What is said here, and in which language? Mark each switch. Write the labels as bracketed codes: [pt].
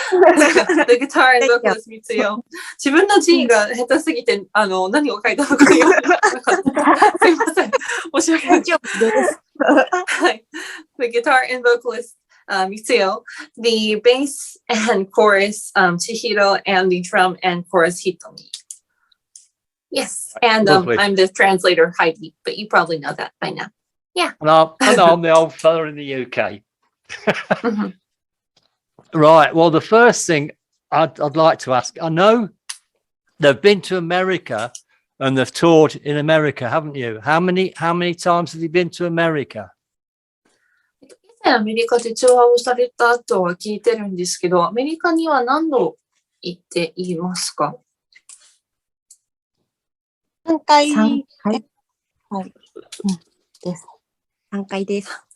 [en] The guitar and vocalist みつよ。 [ja] 自分の字が下手すぎて、何を書いたのか読めなかった。すいません。申し訳ない。はい。 [en] The guitar and vocalist, Mitsuyo. The bass and chorus, Chihiro, and the drum and chorus, Hitomi. Yes. And I'm the translator, Heidi, but you probably know that by now. Yeah. And I'm the old fella in the UK. Right. Well, the first thing I'd like to ask, I know they've been to America and they've toured in America, haven't you? How many times have you been to America? [ja] 以前アメリカでツアーをされたとは聞いてるんですけど、アメリカには何度行っていますか 3回。 3回。はい。です。3回です。